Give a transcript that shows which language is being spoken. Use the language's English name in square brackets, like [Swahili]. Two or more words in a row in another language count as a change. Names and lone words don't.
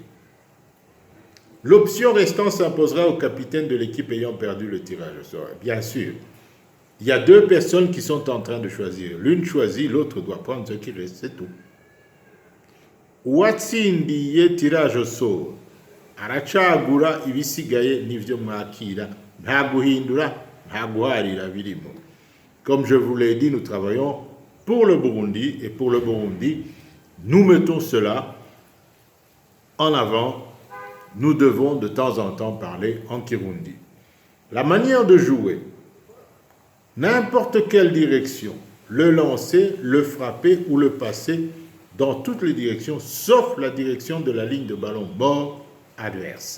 [French] L'option restant s'imposera au capitaine de l'équipe ayant perdu le tirage au sort. Bien sûr, il y a deux personnes qui sont en train de choisir. L'une choisit, l'autre doit prendre ce qui reste, c'est tout. [Rundi] Uwatsindiye [French] tirage au sort [Rundi] aracagura ibisigaye n'ivyo mwakira nta guhindura nta guharira birimo. [French] Comme je vous l'ai dit, nous travaillons pour le Burundi et pour le Burundi, nous mettons cela en avant. Nous devons de temps en temps parler en Kirundi. La manière de jouer, n'importe quelle direction, le lancer, le frapper ou le passer dans toutes les directions, sauf la direction de la ligne de ballon mort adverse.